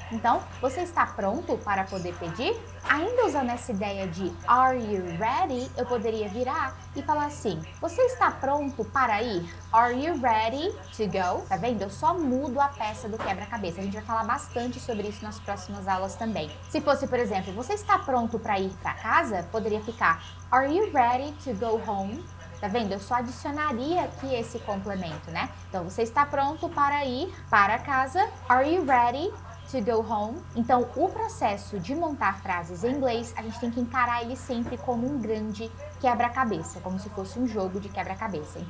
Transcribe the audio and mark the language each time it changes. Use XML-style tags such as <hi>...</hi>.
<pt>Então, você está pronto para poder pedir? Ainda usando essa ideia de are you ready, eu poderia virar e falar assim: você está pronto para ir?</pt> <en>Are you ready to go?</en> <pt>Tá vendo? Eu só mudo a peça do quebra-cabeça. A gente vai falar bastante sobre isso nas próximas aulas também. Se fosse, por exemplo, você está pronto para ir para casa? Poderia ficar</pt> <en>are you ready to go home?</en> <pt>Tá vendo? Eu só adicionaria aqui esse complemento, né? Então, você está pronto para ir para casa?</pt> <en>Are you ready to go home?</en> <pt>Então, o processo de montar frases em inglês, a gente tem que encarar ele sempre como um grande quebra-cabeça, como se fosse um jogo de quebra-cabeça.</pt>